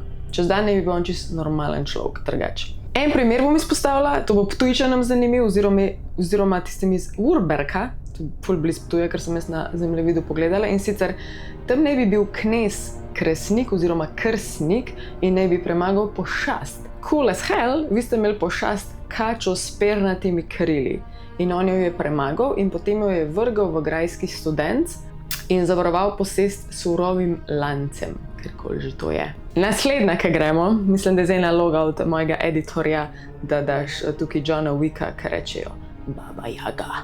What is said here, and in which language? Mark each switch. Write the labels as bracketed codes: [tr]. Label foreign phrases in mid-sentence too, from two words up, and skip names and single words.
[sl] Čez dan ne bi bil on čist normalen človek, drugače. En primer bom izpostavila, to bo Ptujčanom zanimiv, oziroma tistim iz Urberka, ful blizu Ptuja, ker sem jaz na zemljevidu pogledala, in sicer tam naj bi bil knez Kresnik oziroma Krsnik in naj bi premagal pošast. [en] Cool as hell, [sl] vi ste imeli pošast kačo s pernatimi krili. in on jo je premagal in potem jo je vrgel v grajski studenc in zavaroval posest s surovim lancem, kjerkoli že to je. Naslednja, ki gremo, mislim, da je zdaj naloga od mojega editorja, da daš tukaj Johna Wicka, ki rečejo Baba Jaga.